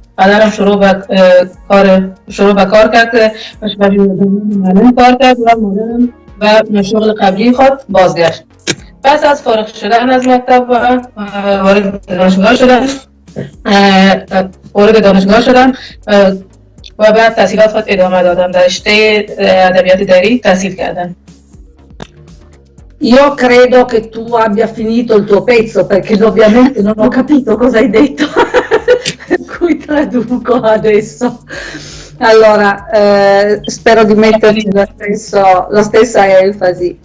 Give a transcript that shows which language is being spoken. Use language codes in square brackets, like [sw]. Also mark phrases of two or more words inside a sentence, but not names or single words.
[fa] پدرم شروع به کار کرد که معلم کار کرد و مادرم به شغل قبلی خود بازگشت. پس از فارغ شدن از مکتب وارد دانشگاه شدم و بعد تحصیلات خود ادامه دادم. در رشته ادبیات دری تحصیل کردم. [it] Io credo che tu abbia finito il tuo pezzo perché ovviamente non ho capito cosa hai detto, per cui traduco adesso. Allora, spero di metterci la stessa enfasi.